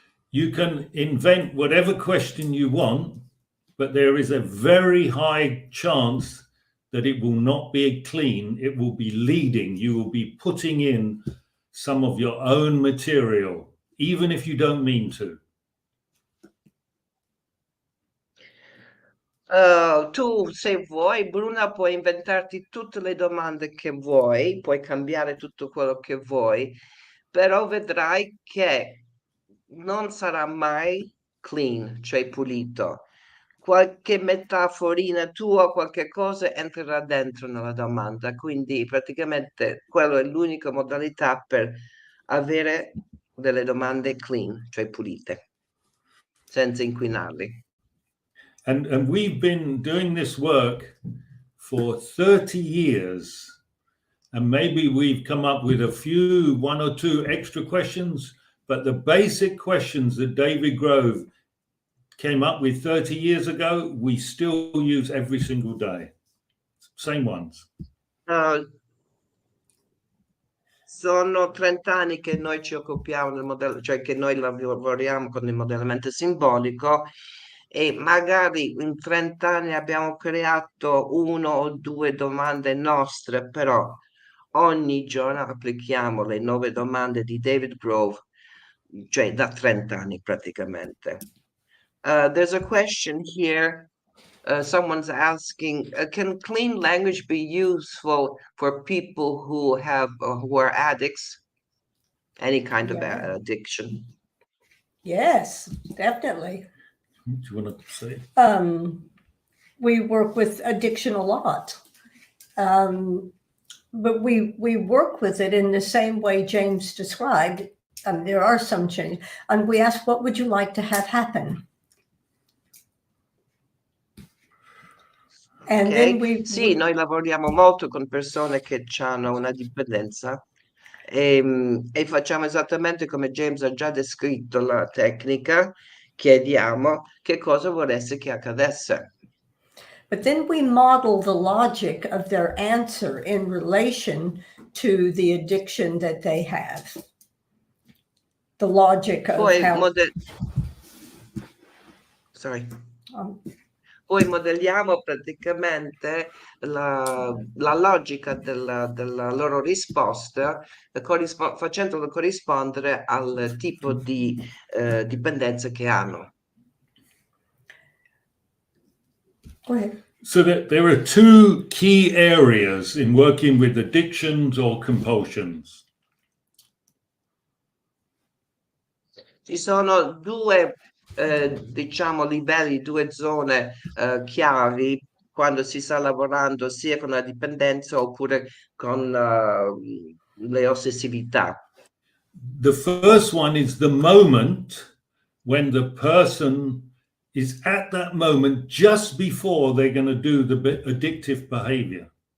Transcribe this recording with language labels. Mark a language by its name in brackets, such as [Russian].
[English] You can invent whatever question you want, but there is a very high chance that it will not be clean. It will be leading. You will be putting in some of your own material, even if you don't mean to. [Italian] Tu, se vuoi, Bruna, puoi inventarti tutte le domande che vuoi, puoi cambiare tutto quello che vuoi, però vedrai che non sarà mai clean, cioè pulito. Qualche metaforina tua, qualche cosa entrerà dentro nella domanda, quindi praticamente quello è l'unica modalità per avere delle domande clean, cioè pulite, senza inquinarli. [English] And we've been doing this work for 30 years. And maybe we've come up with one or two extra questions, but the basic questions that David Grove came up with 30 years ago, we still use every single day. Same ones. [Italian] Sono 30 anni che noi ci occupiamo del modello, cioè che noi lavoriamo con il modellamento simbolico e magari in 30 anni abbiamo creato uno o due domande nostre, però ogni giorno applichiamo le 9 domande di David Grove, cioè da 30 anni praticamente. [English] There's a question here. Someone's asking, can clean language be useful for people who are addicts? Any kind of addiction? Yes, definitely. Do you want to say? We work with addiction a lot. But we work with it in the same way James described. There are some changes. And we ask, what would you like to have happen? And then [Italian] sì, noi lavoriamo molto con persone che hanno una dipendenza e facciamo esattamente come James ha già descritto la tecnica, chiediamo che cosa vorreste che accadesse. [English] But then we model the logic of their answer in relation to the addiction that they have. The logic of [Italian] Poi [English] how... Sorry. [Italian] Poi modelliamo praticamente la logica della loro risposta, facendolo corrispondere al tipo di dipendenza che hanno. [English] Go ahead. So that there are two key areas in working with addictions or compulsions. [Italian] Ci sono due, diciamo, livelli, due zone chiavi quando si sta lavorando sia con la dipendenza oppure con le ossessività. [English] The first one is the moment when the person is at that moment just before they're going to do the addictive behavior.